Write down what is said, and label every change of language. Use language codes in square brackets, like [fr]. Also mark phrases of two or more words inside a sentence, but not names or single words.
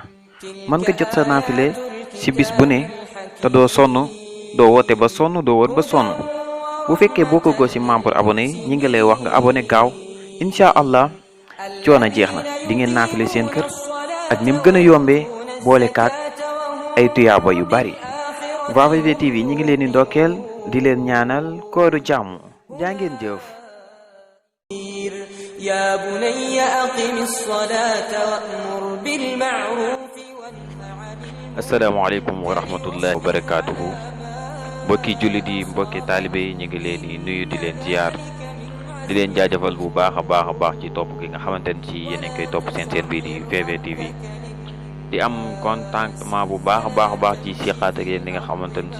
[wo] mën nga jot sa naafile ci bis bu ne te doo sonn doo woote ba sonn doo wër ba sonn bu fekkee boo ko goo ci [fr] membre abonné [wo] yi ñi ngi lay wax nga abonné gaaw incha allah coono jeex na di ngeen naafile seen kër ak ni mu gën a yombee boole kaak ay tuyaaba yu bari waa VVTV ñi ngi leen di ndokkeel di leen ñaanal kooru jàmm jaa ngeen jëf. [ar] يا بني أقم الصلاة وأمر بالمعروف السلام عليكم ورحمة الله وبركاته [wo] mbokki jullit yi mbokki taalibe yi ñu ngi leen di nuyu di leen ziar di leen jaajëfal bu baax a baax ci topp gi nga xamante ne ci yéen a ngi koy topp seen bii di VVTV di am contentement bu baax a baax ci siqaat ak yéen li nga xamante ne